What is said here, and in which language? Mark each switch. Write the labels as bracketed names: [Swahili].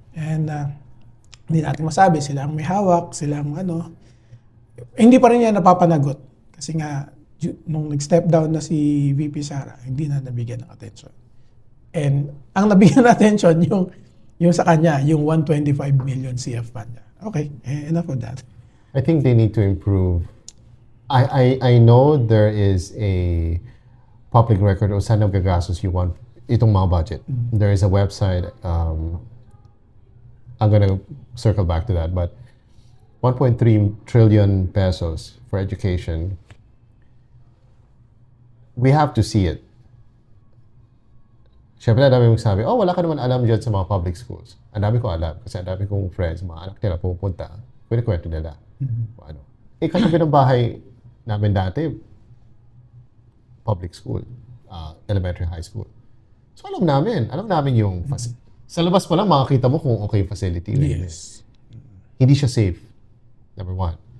[Filipino] And, hindi natin masabi, sila ang may hawak, sila ang hindi pa rin yan napapanagot. Kasi nga, nung nag-step down na si VP Sara, hindi na nabigyan ng attention. And ang nabigyan ng attention, yung sa kanya, yung 125 million CF fund niya. [English] Okay, enough of that. I think they need to improve. I know there is a public record [Filipino] o saan nagagastos [English] you want itong mga budget. There is a website, I'm gonna circle back to that, but 1.3 trillion pesos for education. We have to see it. [Filipino] Siyempre, ang dami magsabi, wala ka naman alam dyan sa mga public schools. Ang dami ko alam kasi ang dami kong friends, mga anak nila pupunta, kwento nila. Ano. Katabi ng bahay namin dati, public school, elementary, high school. So alam namin yung sa labas pa lang makakita mo kung okay yung facility. Yes. Hindi siya safe. Number one.